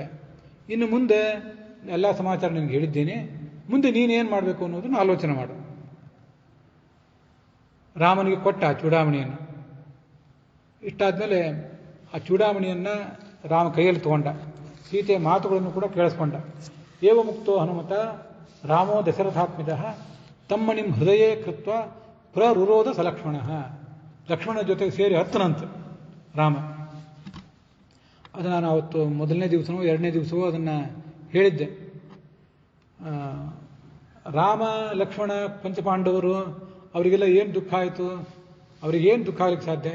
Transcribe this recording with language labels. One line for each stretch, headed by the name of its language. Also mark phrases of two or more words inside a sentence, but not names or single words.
Kannada: ಇನ್ನು ಮುಂದೆ ಎಲ್ಲ ಸಮಾಚಾರ ನಿನಗೆ ಹೇಳಿದ್ದೇನೆ, ಮುಂದೆ ನೀನೇನು ಮಾಡಬೇಕು ಅನ್ನೋದನ್ನು ಆಲೋಚನೆ ಮಾಡು. ರಾಮನಿಗೆ ಕೊಟ್ಟ ಆ ಚೂಡಾಮಣಿಯನ್ನು. ಇಷ್ಟಾದ್ಮೇಲೆ ಆ ಚೂಡಾಮಣಿಯನ್ನು ರಾಮ ಕೈಯಲ್ಲಿ ತಗೊಂಡ. ಸೀತೆಯ ಮಾತುಗಳನ್ನು ಕೂಡ ಕೇಳಿಸ್ಕೊಂಡ.
Sanskrit: ಏವ ಮುಕ್ತೋ ಹನುಮತ ರಾಮೋ ದಶರಥಾತ್ಮಿದ ತಮ್ಮಣಿಂ ಹೃದಯೇ ಕೃತ್ವ ಪ್ರರುರೋಧ ಸಲಕ್ಷ್ಮಣ.
Kannada: ಲಕ್ಷ್ಮಣ ಜೊತೆಗೆ ಸೇರಿ ಹತ್ತನಂತೆ ರಾಮ. ಅದು ನಾನು ಅವತ್ತು 1ನೇ ದಿವಸವೋ 2ನೇ ದಿವಸವೋ ಅದನ್ನು ಹೇಳಿದ್ದೆ. ರಾಮ ಲಕ್ಷ್ಮಣ ಪಂಚಪಾಂಡವರು ಅವರಿಗೆಲ್ಲ ಏನು ದುಃಖ ಆಯಿತು, ಅವ್ರಿಗೇನು ದುಃಖ ಆಗಲಿಕ್ಕೆ ಸಾಧ್ಯ?